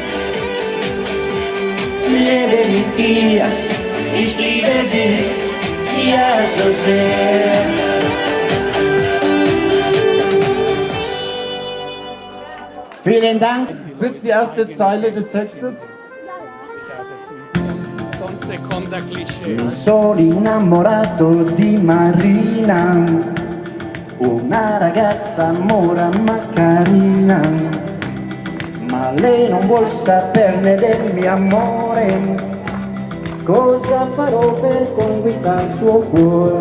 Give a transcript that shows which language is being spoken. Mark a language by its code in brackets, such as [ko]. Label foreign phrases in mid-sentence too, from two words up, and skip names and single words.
[de] Lebe mit dir, ich liebe dich, ja so sehr. Vielen Dank. Sitzt die erste Zeile des Textes? [it] Mi sono innamorato di Marina, una ragazza mora ma carina. Ma lei non vuol saperne del mio amore, cosa farò per conquistare il suo cuore?